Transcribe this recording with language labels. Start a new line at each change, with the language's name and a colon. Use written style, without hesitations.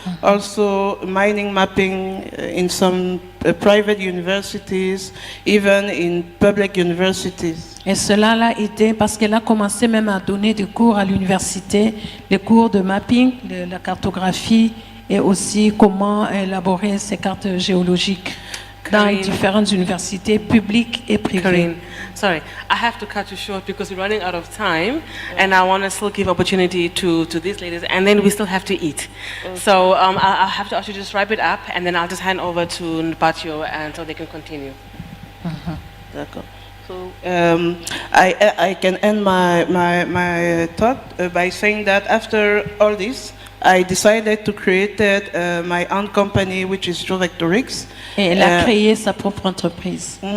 English: also mining mapping in some private universities, even in public universities.
French: Et cela l'a aidé parce qu'elle a commencé même à donner des cours à l'université, les cours de mapping, de la cartographie et aussi comment élaborer ces cartes géologiques dans les différentes universités publiques et privées.
English: Corinne, sorry, I have to cut you short because we're running out of time, and I want to still give opportunity to these ladies, and then we still have to eat. So I'll have to actually just wrap it up, and then I'll just hand over to Mpatio, and so they can continue.
French: D'accord.
English: So I can end my thought by saying that after all this, I decided to create my own company, which is Directorix.
French: Et elle a créé sa propre entreprise.